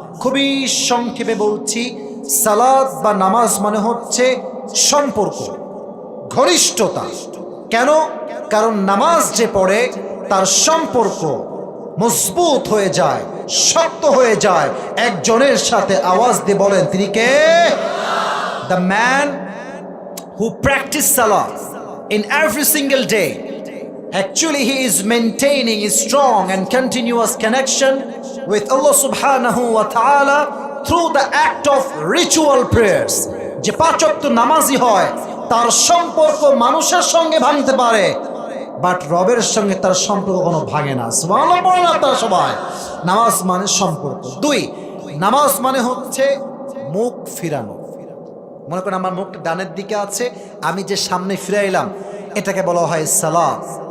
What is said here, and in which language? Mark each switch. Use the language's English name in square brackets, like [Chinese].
[Bangla] খুবই সংক্ষেপে বলছি, সালাত বা নামাজ মানে হচ্ছে সম্পর্ক, ঘনিষ্ঠতা। কেন? কারণ নামাজ যে পড়ে তার সম্পর্ক মজবুত হয়ে যায়, শক্ত হয়ে যায় একজনের সাথে। আওয়াজ দিয়ে বলেন তিনি কে? [English] The man who practice salah in every single day, actually he is maintaining a strong and continuous connection with Allah subhanahu wa ta'ala through the act of ritual prayers. [Bangla] যে 5 ওয়াক্ত নামাজি হয় তার সম্পর্ক মানুষের সঙ্গে ভাঙতে পারে, বাট রবের সঙ্গে তার সম্পর্ক কোনো ভাঙে না। সুবহানাল্লাহ বলেন আপনারা সবাই। নামাজ মানে সম্পর্ক। 2, নামাজ মানে হচ্ছে মুখ ফিরানো। মনে করেন আমার মুখটা ডানের দিকে আছে, আমি যে সামনে ফিরাইলাম এটাকে বলা হয় সালাত।